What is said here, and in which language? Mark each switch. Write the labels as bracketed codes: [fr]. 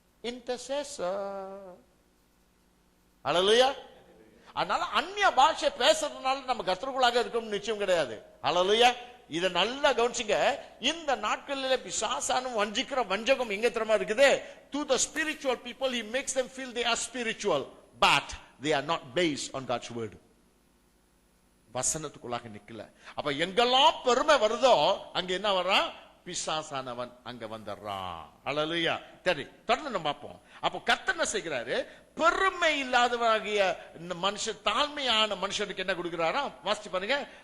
[en] Intercessor. Hallelujah. [ta] அதனால அந்நிய பாஷை பேசுறதுனால நம்ம கர்த்தருக்குள்ளாக இருக்கணும்னு நிச்சயம் கிடையாது. ஹல்லேலூயா. இத நல்லா கவனிச்சுங்க. இந்த நாட்களிலே பிசாசானும் வஞ்சிக்கிற வஞ்சகம் எங்க தெரியுமா இருக்குது? [en] To the spiritual people he makes them feel they are spiritual but they are not based on God's word. [ta] வசனத்துக்குள்ளாக நிக்கல. அப்ப எங்கெல்லாம் பெருமை வருதோ அங்க என்ன வர்றான்? பிசாசானவன் அங்க வந்துடுறான். ஹல்லேலூயா. சரி, தொடர்ந்து நம்ம பார்ப்போம். அப்போ கர்த்தர் என்ன செய்கிறாரு? பெருமை இல்லாதவராகிய மனுஷன், தாழ்மையான மனுஷனுக்கு என்ன கொடுக்கிறாரா? வாசிச்சு பாருங்க.